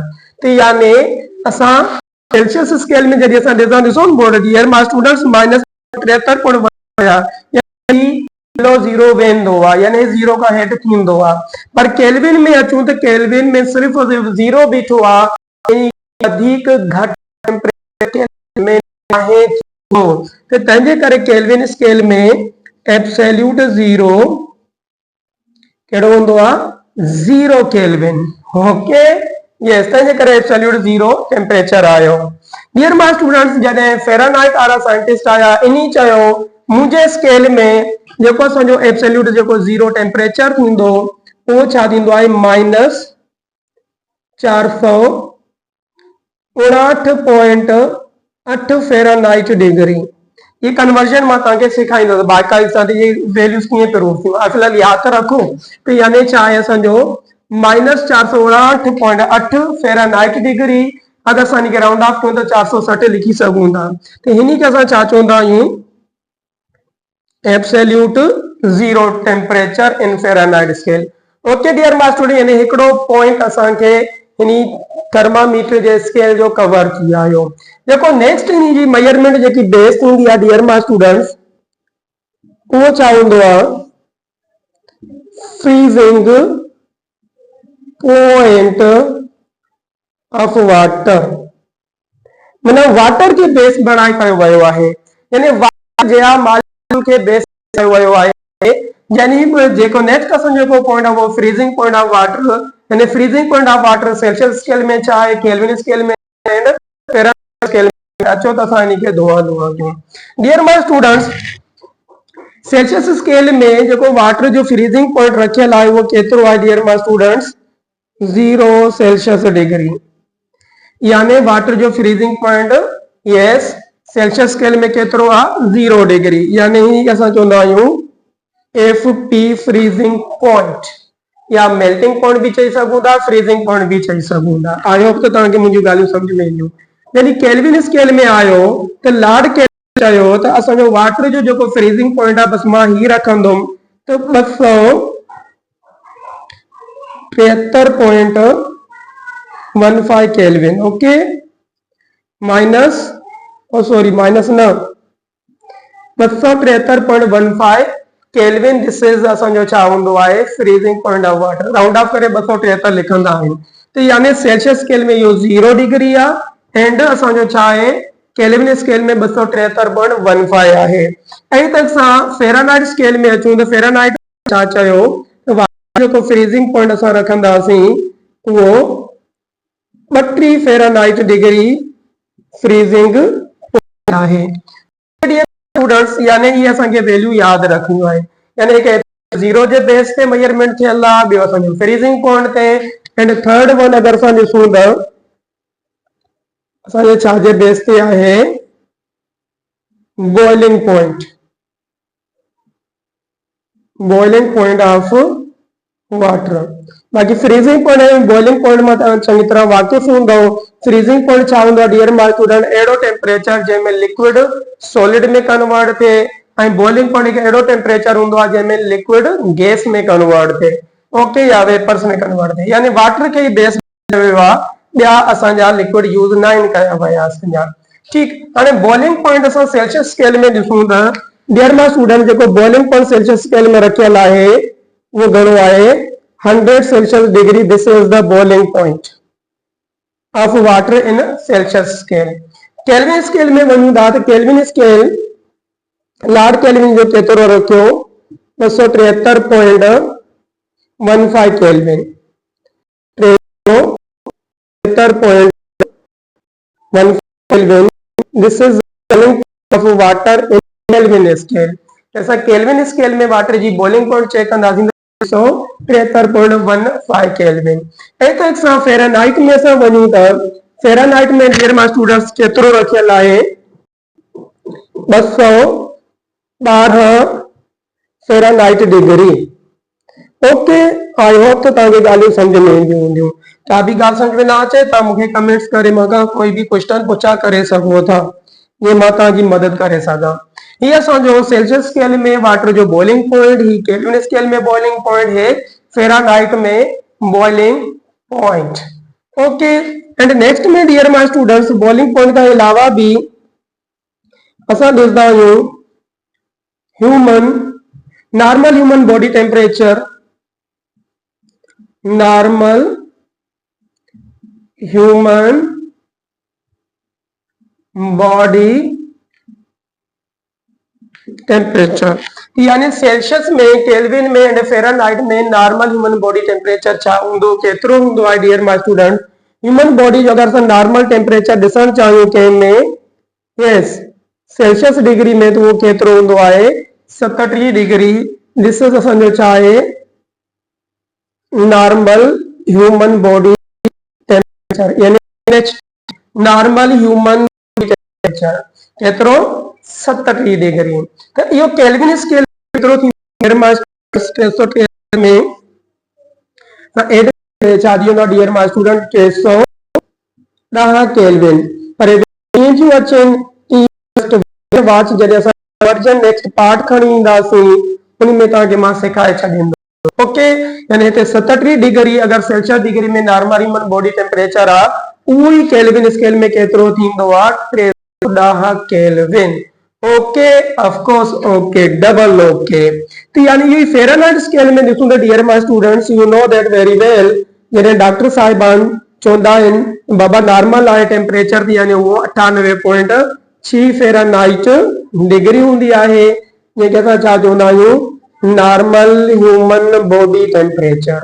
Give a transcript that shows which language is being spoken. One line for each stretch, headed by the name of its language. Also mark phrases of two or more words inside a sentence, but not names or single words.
Sindhi: तो यानी असां
English: Celsius scale
Sindhi: में जॾहिं असां ॾिसो न बोर्ड
English: dear my students
Sindhi: -73.1
English: below zero
Sindhi: वेंदो आहे यानी जीरो का हेठि थींदो आहे पर केल्विन में अचूं त केल्विन में सिर्फ़ जीरो बीठो आहे वधीक घटि टेम्परेचर में आहे तो तंहिंजे करे
English: Kelvin scale
Sindhi: में
English: absolute zero
Sindhi: कहिड़ो हूंदो आहे 0 केल्विन।
English: okay yes
Sindhi: तंहिंजे करे
English: absolute zero temperature
Sindhi: आयो।
English: dear my students
Sindhi: जॾहिं फेरानाइट वारा साइंटिस्ट आया इन्ही चयो मुंहिंजे स्केल में जेको असांजो एब्सोल्यूट जेको 0 टेम्परेचर थींदो उहो छा थींदो आहे -459.8
English: Fahrenheit degree.
Sindhi: ये कन्वर्जन मां तव्हांखे सेखारींदुसि बाक़ाइदा ये वैल्यूज कीअं प्रूव थियूं फिलहाल यादि रखो तो यानी छा आहे असांजो -459.8
English: Fahrenheit degree
Sindhi: अगर असां हिनखे
English: round off
Sindhi: कयूं त 460 लिखी सघूं था। तो हिन खे असां छा चवंदा आहियूं
English: absolute zero temperature in Fahrenheit scale. okay dear my student
Sindhi: यानी हिकिड़ो पॉइंट असांखे हिन थर्मामीटर जे स्केल जो कवर थी आयो। जेको नेक्स्ट इन जी मेजरमेंट जेकी बेस हूंदी आहे
English: dear my students
Sindhi: उहो छा हूंदो आहे
English: freezing point of water
Sindhi: माना वाटर के बेस बनाए कयो वियो आहे यानी वाटर जे मॉलिक्यूल के बेस कयो वियो आहे यानी जेको नेक्स्ट असांजो जेको पॉइंट आहे वो
English: freezing point of water
Sindhi: यानी
English: freezing point of water Celsius scale
Sindhi: में छा आहे
English: Kelvin scale
Sindhi: में
English: and Fahrenheit scale
Sindhi: में अचो त असां इनखे धोआ कयूं।
English: dear my students Celsius scale
Sindhi: में जेको वाटर जो
English: freezing point
Sindhi: रखियल आहे वो केतिरो आहे
English: dear my students
Sindhi: 0
English: Celsius degree
Sindhi: यानी वाटर जो
English: freezing point yes Celsius scale
Sindhi: में केतिरो आहे 0 डिग्री यानी ही असां चवंदा आहियूं
English: FP freezing point
Sindhi: या
English: melting point
Sindhi: भी चई सघूं था
English: freezing point
Sindhi: भी चई सघूं था।
English: I hope
Sindhi: त तव्हांखे मुंहिंजूं ॻाल्हियूं सम्झ में ईंदियूं। जॾहिं
English: Kelvin scale
Sindhi: में आयो त लॉर्ड केल्विन चयो त असांजो वाटर जो जेको
English: freezing point
Sindhi: आहे बसि मां ही रखंदुमि त 273.15 केल्विन
English: okay minus minus
Sindhi: न 273.15 केल्विन
English: this is
Sindhi: असांजो छा हूंदो आहे
English: freezing point of water round off
Sindhi: करे 273 लिखंदा आहियूं तो यानी
English: Celsius scale
Sindhi: में इहो 0 डिग्री आहे एंड असांजो छा आहे
English: Kelvin scale
Sindhi: में 273.15 आहे। ऐं त असां
English: Fahrenheit scale
Sindhi: में अचूं त फेरानाइट छा चयो त वाटर जेको
English: freezing point
Sindhi: असां रखंदासीं उहो 32
English: Fahrenheit degree freezing point
Sindhi: आहे। स्टूडेंट्स यानी ये असांखे वैल्यू याद
Hindi: रखनी है
Sindhi: यानी एक 0 जे बेस ते मेजरमेंट थियल आहे ॿियो असांजो
English: freezing point
Sindhi: ते
English: and third one
Sindhi: अगर असां ॾिसूं त असांजे छा जे बेस ते आहे
English: boiling point of water.
Sindhi: बाक़ी
English: freezing point
Sindhi: ऐं
English: boiling point
Sindhi: में तव्हां चङी तरह वाक़िफ़ हूंदव।
English: freezing point
Sindhi: छा हूंदो आहे
English: dear my student,
Sindhi: अहिड़ो टेम्परेचर जंहिंमें
English: liquid solid
Sindhi: में कन्वर्ट थिए, ऐं
English: boiling point
Sindhi: हिकु अहिड़ो टेम्परेचर हूंदो आहे जंहिंमें
English: liquid gas
Sindhi: में कन्वर्ट थिए, ओके, या वेपर्स में कन्वर्ट थिए, यानी वाटर खे ई बेस वियो आहे, ॿिया असांजा लिक्विड यूज़ न आहिनि कया विया असांजा। ठीकु, हाणे
English: boiling point
Sindhi: असां
English: Celsius scale
Sindhi: में ॾिसूं त
English: dear my student
Sindhi: जेको
English: boiling point Celsius scale
Sindhi: में रखियल आहे उहो घणो आहे 100
English: Celsius degree. This is the boiling point of water in Celsius scale. Kelvin scale
Sindhi: में वञूं था त
English: Kelvin scale
Sindhi: लॉर्ड केल्विन जो केतिरो रखियो 273.15 केल्विन, 273.15 केल्विन।
English: this is boiling of water in Kelvin scale.
Sindhi: जैसा
English: Kelvin scale
Sindhi: में वाटर जी
English: boiling point
Sindhi: चेक कंदासीं 173.15 केल्विन। एक सां फ़ारेनहाइट में असां वञूं त फ़ारेनहाइट में
English: dear my students
Sindhi: केतिरो रखियल आहे 212
English: Fahrenheit degree. okay, I hope
Sindhi: तो तव्हांखे ॻाल्हियूं सम्झ में ईंदियूं हूंदियूं। का बि ॻाल्हि सम्झ में न अचे त मूंखे कमेंट्स करे मूंखां कोई बि क्वेश्चन पुछा करे सघो था, ये मां तव्हांजी मदद करे सघां। ये असांजो सेल्सियस स्केल में वाटर जो
English: boiling point,
Sindhi: ही
English: Kelvin scale
Sindhi: में
English: boiling point
Sindhi: है, फ़ारेनहाइट में
English: boiling point. okay, and next
Sindhi: में
English: dear my students boiling point
Hindi: के अलावा भी
Sindhi: असां ॾिसंदा आहियूं
English: normal human body temperature, normal human body temperature,
Sindhi: यानी सेल्सियस में, केल्विन में एंड फ़ारेनहाइट में
English: normal human body temperature
Sindhi: छा हूंदो, केतिरो हूंदो आहे
English: dear my student. human body
Sindhi: जो अगर असां
English: normal temperature
Sindhi: ॾिसण चाहियूं कंहिंमें,
English: yes, Celsius degree
Sindhi: में, तो वो केतिरो हूंदो आहे 37 डिग्री।
English: this is
Sindhi: असांजो छा आहे
English: normal human body temperature,
Sindhi: यानी
English: normal human temperature
Sindhi: केतिरो 37 डिग्री। तो इहो
English: Kelvin scale
Sindhi: केतिरो थींदो में
English: dear my student
Sindhi: 310 केल्विन। पर जो अचनि वाच जॾहिं असां
English: version next part
Sindhi: खणी ईंदासीं उन में तव्हांखे मां सेखारे छॾींदो। ओके, यानी हिते 37 डिग्री अगर
English: Celsius degree
Sindhi: में
English: normal human body temperature
Sindhi: आहे, उहो ई
English: Kelvin scale
Sindhi: में केतिरो थींदो आहे 310 केल्विन।
English: okay, of course, okay, double okay.
Sindhi: तो यानी ये
English: Fahrenheit scale
Sindhi: में ॾिसूं त
English: dear my students you know that very well,
Sindhi: जॾहिं डॉक्टर साहिबान चवंदा आहिनि बाबा नॉर्मल आहे टेम्परेचर थी, यानी उहो 98.6
English: Fahrenheit degree
Sindhi: हूंदी आहे, जंहिंखे असां छा चवंदा आहियूं
English: normal human body temperature.